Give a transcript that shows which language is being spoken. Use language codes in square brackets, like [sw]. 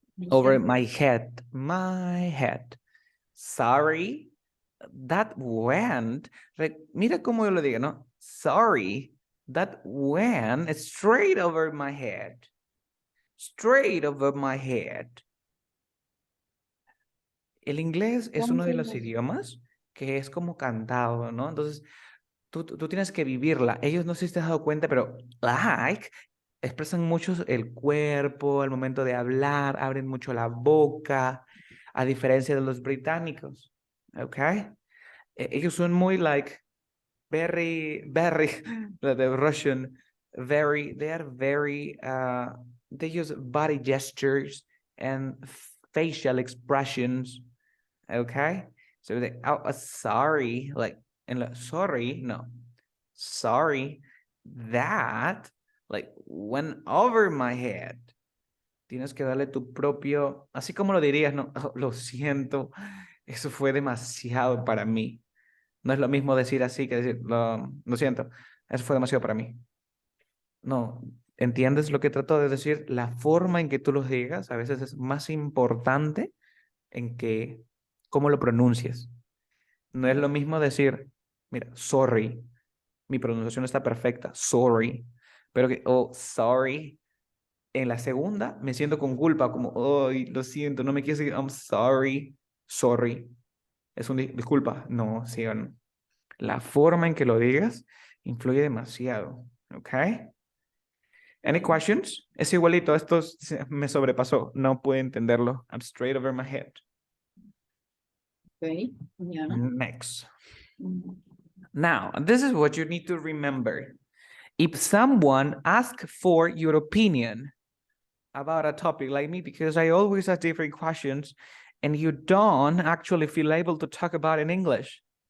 [en] Over my head. My head. Sorry. That went. [es] Mira cómo yo lo digo, ¿no? Sorry. [en] That went straight over my head. Straight over my head. [es] El inglés es uno de los idiomas que es como cantado, ¿no? Entonces, tú tienes que vivirla. Ellos no sé si te has dado cuenta, pero like expresan mucho el cuerpo al momento de hablar, abren mucho la boca, a diferencia de los británicos, ¿ok? Ellos son muy [en] like very, the Russian, they are very, they use body gestures and facial expressions, okay? So they, sorry, like, and sorry, no, sorry, that, like, went over my head. [es] Tienes que darle tu propio, así como lo dirías, no, oh, lo siento, eso fue demasiado para mí. No es lo mismo decir así que decir, lo siento, eso fue demasiado para mí. No, ¿entiendes lo que trato de decir? La forma en que tú los digas a veces es más importante en que cómo lo pronuncias. No es lo mismo decir, mira, sorry, mi pronunciación está perfecta, sorry, pero que, oh, sorry, en la segunda me siento con culpa, como, oh, lo siento, no me quiero decir, I'm sorry, sorry, es un disculpa, no, sí, la forma en que lo digas influye demasiado, ¿ok? Any questions? Es igualito, esto me sobrepasó, no puedo entenderlo, [en] I'm straight over my head. Okay, yeah. Next. Now, this is what you need to remember. If someone asks for your opinion about a topic like me, because I always ask different questions, and you don't actually feel able to talk about in English,